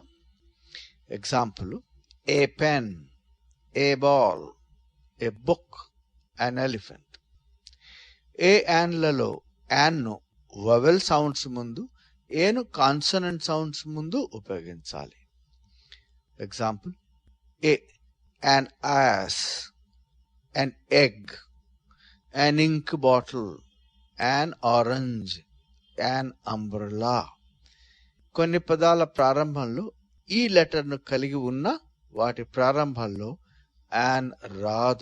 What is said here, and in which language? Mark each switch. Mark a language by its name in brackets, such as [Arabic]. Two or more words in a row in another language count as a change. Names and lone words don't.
[English] Example, a pen, a ball, a book, an elephant. [Telugu] ఏ, యాన్లలో యాన్ను [English] vowel sounds [Telugu] ముందు, ఏను [English] consonant sounds [Telugu] ముందు ఉపయోగించాలి. [English] Example, a, an ass, an egg, an ink bottle, an orange, an umbrella. [Telugu] కొన్ని పదాల ప్రారంభంలో ఈ లెటర్ను కలిగి ఉన్న వాటి ప్రారంభంలో యాన్ రాదు.